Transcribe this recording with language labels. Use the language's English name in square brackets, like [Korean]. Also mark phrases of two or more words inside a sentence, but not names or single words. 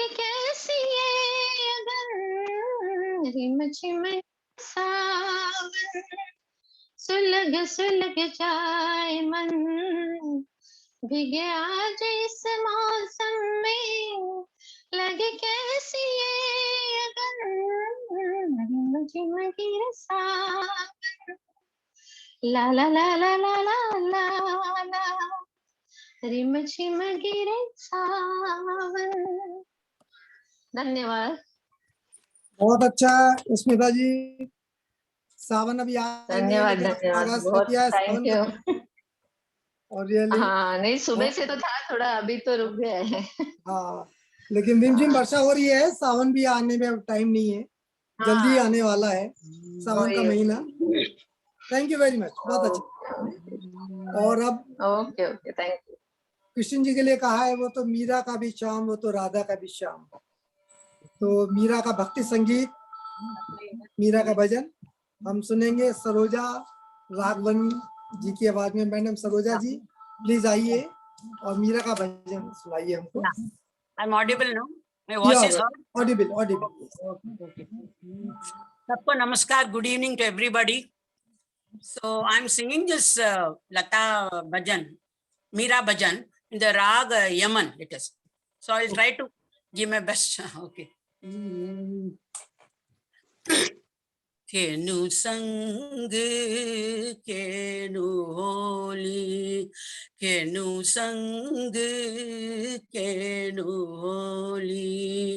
[Hindi] कैसी ये अगन, रिम झिम सावन, सुलग सुलग जाए मन, भीगे आज इस मौसम में लगे कैसी ये अगन, रिम झिम गिरे सावन, ला ला ला ला ला ला ला ला, रिम झिम गिरे सावन। धन्यवाद। बहुत अच्छा स्मिता जी। सावन अभी आएंगे धन्यवाद लेकिन धन्यवाद, आगाज कर बहुत दिया है थैंक सावन यू। का। और रियली हाँ नहीं, सुबह से तो था थोड़ा, अभी तो रुक गया है। हाँ, लेकिन रिमझिम वर्षा हो रही है, सावन भी आने में अब टाइम नहीं है, जल्दी हाँ, आने वाला है सावन का वही, महीना। [English] thank you very much, [Hindi] बहुत अच्छा। और अब [English] okay okay, thank you. [Hindi] कृष्ण जी के लिए कहा है, वो तो मीरा का भी शाम, वो तो राधा का भी शाम। तो मीरा का भक्ति संगीत, मीरा का भजन हम सुनेंगे सरोजा राघवन जी की आवाज में। मैडम सरोजा जी प्लीज आइए और मीरा का भजन सुनाइए हमको। [English] I'm audible now? My voice is heard? audible audible. [Hindi] Okay. सबको नमस्कार, [English] good evening to everybody. So I'm singing this Lata Bhajan, Meera Bhajan in the Rag Yaman it is. So I'll try to give my best. Okay. [Hindi] केनु संग केनु होली, केनु संग केनु होली,